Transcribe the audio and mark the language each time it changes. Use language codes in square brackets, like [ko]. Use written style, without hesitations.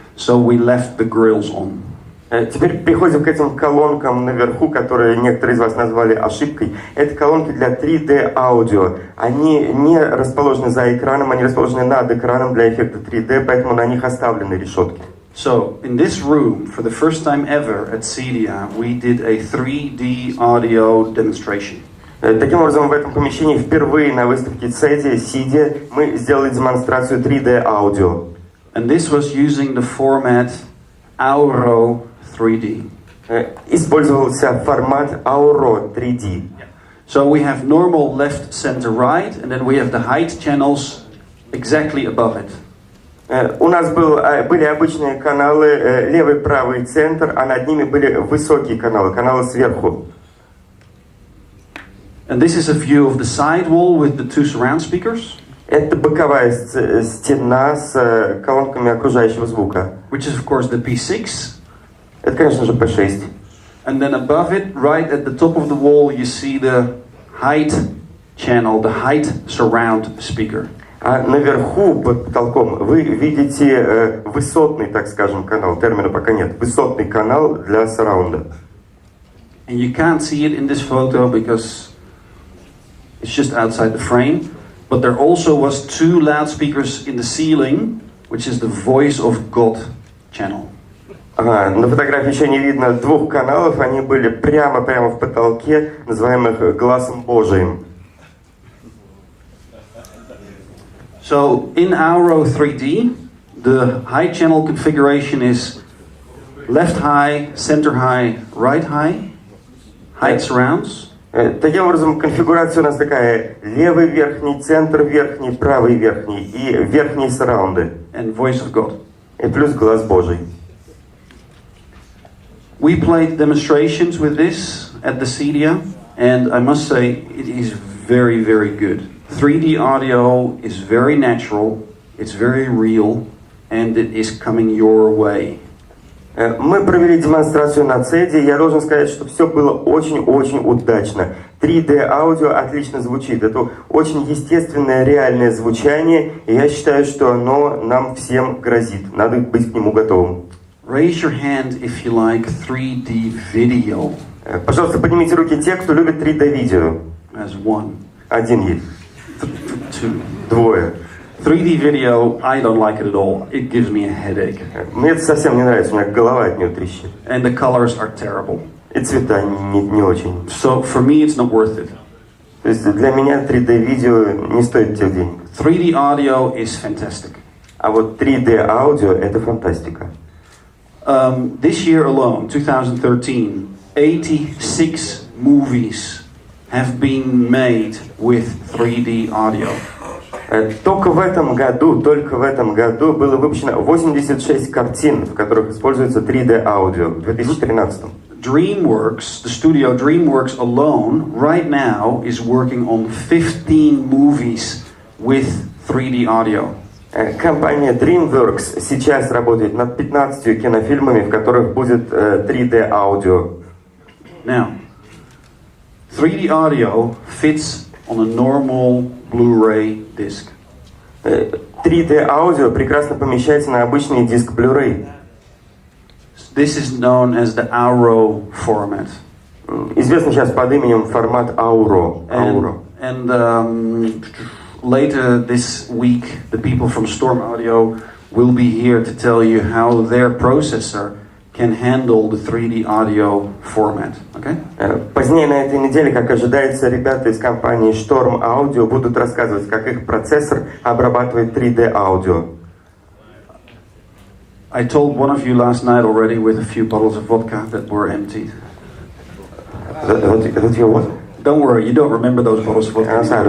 [en] so we left the grills on. [ru] Теперь переходим к этим колонкам наверху, которые некоторые из вас назвали ошибкой. Это колонки для 3D аудио. Они не расположены за экраном, они расположены над экраном для эффекта 3D, поэтому на них оставлены решетки. [en] So, in this room, for the first time ever at CEDIA, we did a 3D audio demonstration. [ru] Таким образом, в этом помещении впервые на выставке CEDIA мы сделали демонстрацию 3D аудио. [en] And this was using the format Auro 3D. [ru] Использовался формат Auro 3D. [en] So we have normal left, center, right, and then we have the height channels exactly above it. [ru] У нас были обычные каналы левый, правый, центр, а над ними были высокие каналы, каналы сверху. [en] And this is a view of the side wall with the two surround speakers. [ru] Это боковая стена с колонками окружающего звука. [en] Which is of course the P6. [ru] Это, конечно же, P6. [en] And then above it, right at the top of the wall, you see the height channel, the height surround speaker. [ru] А наверху, под потолком, вы видите высотный, так скажем, канал. Термина пока нет. Высотный канал для сараунда. [en] And you can't see it in this photo because it's just outside the frame. But there also was two loudspeakers in the ceiling, which is the voice of God channel. [ru] На фотографии еще не видно двух каналов. Они были прямо в потолке, называемых глазом Божиим. [en] So in Auro 3D, the high channel configuration is left high, center high, right high, height surrounds. [ru] Таким образом, конфигурация у нас такая: левый верхний, центр верхний, правый верхний и верхние сараунды. [en] And voice of God. [ru] И плюс глаз Божий. [en] We played demonstrations with this at the CEDIA, and I must say it is very, very good. 3D audio is very natural, it's very real, and it is coming your way. [ru] Мы провели демонстрацию на CEDIA, я должен сказать, что все было очень-очень удачно. 3D аудио отлично звучит, это очень естественное, реальное звучание, и я считаю, что оно нам всем грозит, надо быть к нему готовым. [en] Raise your hand if you like 3D video. [ru] Пожалуйста, поднимите руки те, кто любит 3D видео. [en] As one. [ru] Один есть. [en] Two. [ru] Двое. [en] 3D video, I don't like it at all. It gives me a headache. [ru] Мне это совсем не нравится, у меня голова от него трещит. [en] And the colors are terrible. [ru] И цвета не очень. [en] So for me it's not worth it. [ru] То есть для меня 3D видео не стоит тех денег. [en] 3D audio is fantastic. [ru] А вот 3D аудио это фантастика. [en] This year alone, 2013, 86 movies have been made with 3D audio. [ru] Только в этом году было выпущено 86 картин, в которых используется 3D аудио в 2013. [en] DreamWorks, the studio DreamWorks alone, right now is working on 15 movies with 3D audio. [ru] Компания DreamWorks сейчас работает над 15 кинофильмами, в которых будет 3D аудио. [en] Now, 3D audio fits on a normal Blu-ray disc. [ru] 3D аудио прекрасно помещается на обычный диск Blu-ray. [en] This is known as the Auro format. [ru] Известный сейчас под именем формат Auro. [en] And later this week, the people from Storm Audio will be here to tell you how their processor can handle the 3D audio format. Okay? [ru] Позднее на этой неделе, как ожидается, ребята из компании Storm Audio будут рассказывать, как их процессор обрабатывает 3D аудио. [en] I told one of you last night already with a few bottles of vodka that were emptied. That your what? Don't worry, you don't remember those bottles of vodka.